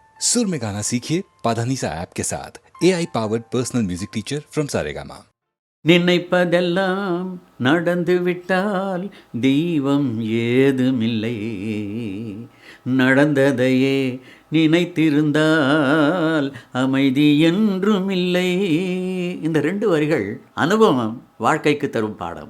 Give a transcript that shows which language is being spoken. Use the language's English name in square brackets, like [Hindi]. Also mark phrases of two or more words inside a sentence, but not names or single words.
[Hindi] सुर में गाना सीखिए पाधानीसा ऐप के साथ [English] AI powered personal music teacher from [Hindi] सारेगामा। [Tamil] நினைப்பதெல்லாம் நடந்துவிட்டால் தெய்வம் ஏதுமில்லை, நடந்ததையே நினைத்திருந்தால் அமைதி என்றுமில்லை. இந்த 2 வரிகள் அனுபவம் வாழ்க்கைக்கு தரும் பாடம்.